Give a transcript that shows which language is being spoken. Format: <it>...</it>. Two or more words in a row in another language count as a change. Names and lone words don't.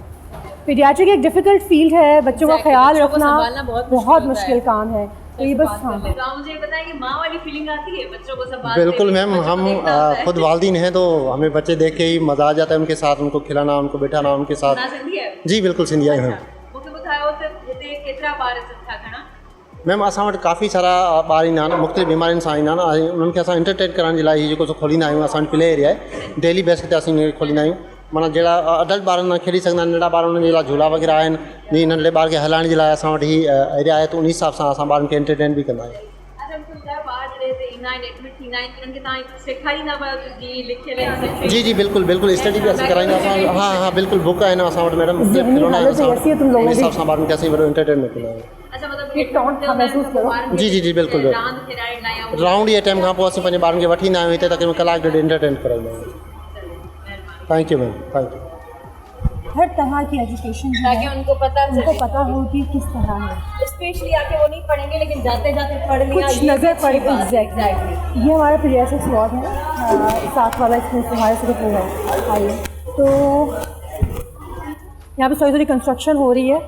<ur>پیڈیاٹرک ایک</ur> <en>difficult field</en> <ur>ہے، بچوں کا خیال رکھنا بہت مشکل کام ہے. تو یہ بس ہاں, مجھے بتائیں کہ ماں والی فیلنگ آتی ہے بچوں کو سنبھالنے? بالکل میم، ہم خود والدین ہیں تو ہمیں بچے دیکھ کے ہی مزہ آ جاتا ہے ان کے ساتھ، ان کو کھلانا، ان کو بٹھانا، ان کے ساتھ. جی بالکل، سندھیا ہی ہیں میم.</ur> <sd>असां वटि काफ़ी सारा ॿार ईंदा आहिनि, मुख़्तलिफ़ बीमारियुनि सां ईंदा आहिनि। उन्हनि खे असां एंटरटेन करण जे लाइ जेको खोलींदा आहियूं, असां वटि</sd> <en>play area</en> <sd>आहे,</sd> <en>daily base</en> <sd>ते असीं खोलींदा आहियूं। माना जहिड़ा अडल्ट ॿार न खेॾी सघंदा आहिनि, नंढा ॿार उन्हनि जे लाइ झूला वग़ैरह आहिनि। जीअं नंढे ॿार खे हलाइण जे लाइ असां वटि ही एरिया आहे, त उन हिसाब सां असां ॿारनि खे एंटरटेन बि कंदा आहियूं। जी जी बिल्कुल बिल्कुल, स्टडी भी असीं कराईंदा असां। हाँ हाँ बिल्कुल, बुक आहिनि असां वटि मैडम, खिलौना आहिनि असां वटि, उन हिसाब सां ॿारनि खे असीं वॾो एंटरटेनमेंट कंदा आहियूं। जी जी जी बिल्कुल बिल्कुल। राउंड ये टाइम खां पोइ असीं पंहिंजे ॿारनि खे वठी ईंदा आहियूं हिते, तक़रीबन कलाक ॾेढ एंटरटेन कराईंदा आहियूं।</sd> <en>Thank you ma'am, thank you.</en> <ur>ہر طرح کی ایجوکیشن تاکہ ان کو پتا ہو کہ کس طرح ہے. اسپیشلی آ کے وہ نہیں پڑھیں گے، لیکن جاتے جاتے پڑھ لیا, کچھ نظر پڑ گئی. ایگزیکٹلی، یہ ہمارا پیڈیاٹرکس وارڈ ہے، ساتھ والا اس میں ہمارے صرف وہ ہے. آئیے، تو یہاں پہ تھوڑی تھوڑی کنسٹرکشن ہو رہی ہے.</ur>